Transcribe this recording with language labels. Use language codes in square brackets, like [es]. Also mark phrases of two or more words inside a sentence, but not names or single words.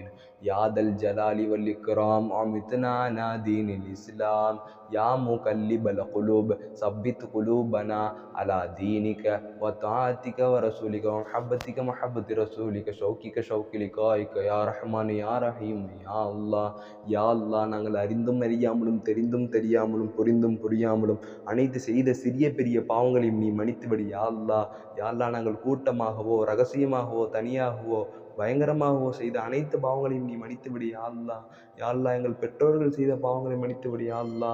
[ar] يا ذا الجلال والإكرام أمتنا على دين الإسلام. يا مقلب القلوب ثبت قلوبنا على دينك وطاعتك ورسولك ومحبتك محبة رسولك شوقك شوق لقائك يا رحمن يا رحيم يا الله. يا الله, [ta] நாங்கள் அறிந்தும் அறியாமலும் தெரிந்தும் தெரியாமலும் புரிந்தும் புரியாமலும் அனைத்து செய்த சிறிய பெரிய பாவங்களையும் நீ மன்னித்துவிடு [ar] يا الله. يا الله, [ta] நாங்கள் கூட்டமாகவோ ரகசியமாகவோ தனியாகவோ பயங்கரமாகவோ செய்த அனைத்து பாவங்களையும் நீ மன்னித்துவிடு [ar] يا الله. يا الله, [ta] எங்கள் பெற்றோர்கள் செய்த பாவங்களை மன்னித்துவிடு [ar] يا الله.